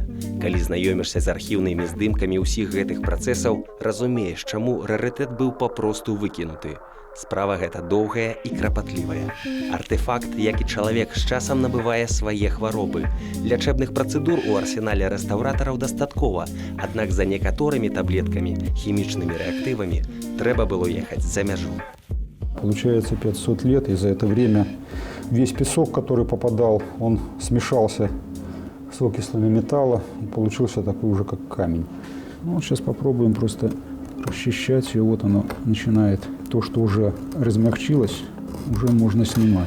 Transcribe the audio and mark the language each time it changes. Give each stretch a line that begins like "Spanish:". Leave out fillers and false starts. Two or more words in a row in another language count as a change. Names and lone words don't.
Belarusian: Калі знаёмішся з архіўнымі здымкамі ўсіх гэтых працэсаў, разумееш, чаму рарытэт быў папросту выкінуты. Справа гэта доўгая і крапатлівая. Артефакт, як і чалавек, з часам набывае свае хваробы. Лячэбных працэдур у арсенале рэстаўратараў дастаткова, аднак за некаторымі таблеткамі, хімічнымі рэактывамі трэба было ехаць за мяжу.
Russian: Получается 500 лет, и за это время весь песок, который попадал, он смешался с окислями металла и получился такой уже как камень. Ну, вот сейчас попробуем просто расчищать, и вот оно начинает. То, что уже размягчилось, уже можно снимать.